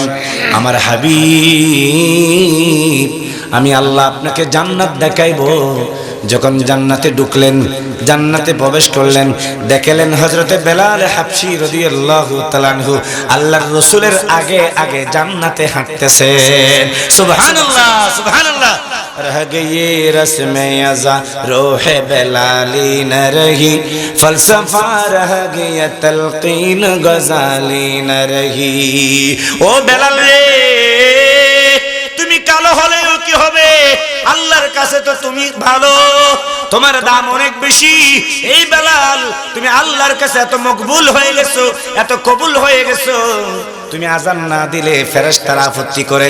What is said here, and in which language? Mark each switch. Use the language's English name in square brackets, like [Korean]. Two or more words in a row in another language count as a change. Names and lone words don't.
[Bangla] আমার হাবিব, আমি আল্লাহ আপনাকে জান্নাত দেখাইবো। যখন জান্নাতে ঢুকলেন, জান্নাতে প্রবেশ করলেন, দেখলেন হযরতে বেলাল হাবশী রাদিয়াল্লাহু তাআলা আনহু আল্লাহর রাসূলের আগে আগে জান্নাতে হাঁটতেছেন। সুবহানাল্লাহ, সুবহানাল্লাহ। [Urdu] رہ گئی رسم اذاں روح بلالی نہ رہی، فلسفہ رہ گیا تلقین غزالی نہ رہی. [Bangla] ও বেলাল রে, তুমি কালো হলেও কি হবে, আল্লাহর কাছে তো তুমি ভালো, তোমার দাম অনেক বেশি। এই বেলাল, তুমি আল্লাহর কাছে এত মকবুল হয়ে গেছো, এত কবুল হয়ে গেছো, তুমি আজান না দিলে ফেরেশতারা আপত্তি করে।